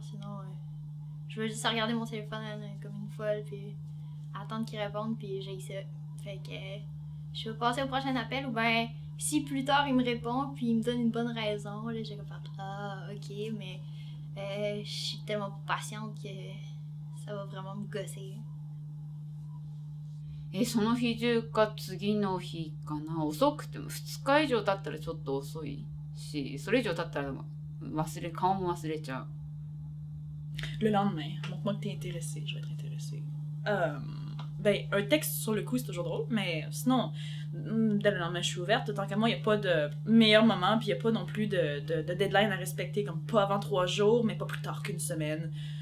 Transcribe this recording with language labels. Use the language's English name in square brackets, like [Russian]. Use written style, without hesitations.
[French] Sinon, je vais juste regarder mon téléphone comme une folle, puis attendre qu'il réponde, puis j'ai ça. Fait que je vais passer au prochain appel, ou ben si plus tard il me répond, puis il me donne une bonne raison, là, j'ai comme faire ah, ok, mais je suis tellement patiente que ça va vraiment me gosser. [Japanese] その日中か次の日かな。遅くても2日以上経ったらちょっと遅いし、それ以上経ったら顔も忘れちゃう。 [French] Le lendemain, montre-moi que t'es intéressé, je vais être intéressée. Ben, un texte sur le coup, c'est toujours drôle, mais sinon, dès le lendemain, je suis ouverte. Tant qu'à moi, il n'y a pas de meilleur moment, puis il n'y a pas non plus de deadline à respecter, comme pas avant 3 jours, mais pas plus tard qu'une semaine.